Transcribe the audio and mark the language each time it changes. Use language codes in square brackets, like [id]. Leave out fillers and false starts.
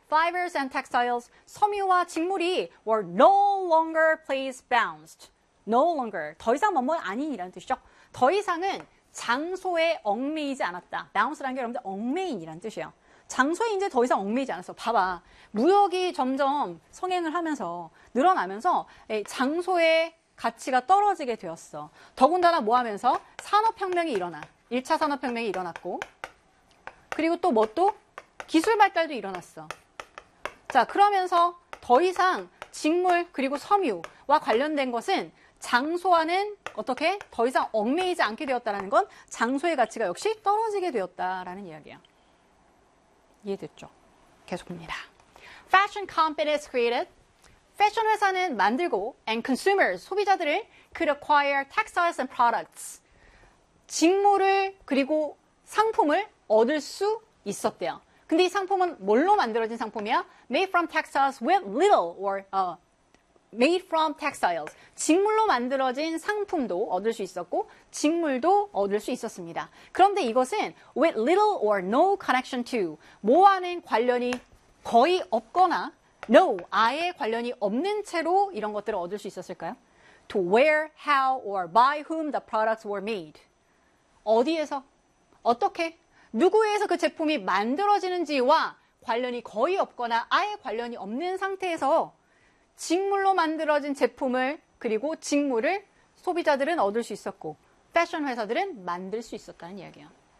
[en] Fibers and textiles, [ko] 섬유와 직물이 [en] were no longer place-bound. No longer, [ko] 더 이상 뭐뭐 아닌이라는 뜻이죠. 더 이상은 장소에 얽매이지 않았다. Bounce라는 게 여러분들 얽매인이라는 뜻이에요. 장소에 이제 더 이상 얽매이지 않았어. 봐봐, 무역이 점점 성행을 하면서 늘어나면서 장소의 가치가 떨어지게 되었어. 더군다나 뭐 하면서? 산업혁명이 일어나. 1차 산업혁명이 일어났고 그리고 또 뭐 또? 기술 발달도 일어났어. 자, 그러면서 더 이상 직물 그리고 섬유와 관련된 것은 장소와는 어떻게 더 이상 얽매이지 않게 되었다라는 건 장소의 가치가 역시 떨어지게 되었다라는 이야기야. 이해됐죠? 계속 봅니다. [en] Fashion companies created. [ko] 패션 회사는 만들고 [en] and consumers [ko] 소비자들을 [en] could acquire textiles and products. [ko] 직물을 그리고 상품을 얻을 수 있었대요. 근데 이 상품은 뭘로 만들어진 상품이야? [en] Made from textiles with little or made from textiles. [ko] 직물로 만들어진 상품도 얻을 수 있었고 직물도 얻을 수 있었습니다. 그런데 이것은 [en] with little or no connection to [ko] 뭐와는 관련이 거의 없거나 no 아예 관련이 없는 채로 이런 것들을 얻을 수 있었을까요? [en] To where, how, or by whom the products were made. [ko] 어디에서? 어떻게? 누구에서 그 제품이 만들어지는지와 관련이 거의 없거나 아예 관련이 없는 상태에서 직물로 만들어진 제품을 그리고 직물을 소비자들은 얻을 수 있었고 패션 회사들은 만들 수 있었다는 이야기야.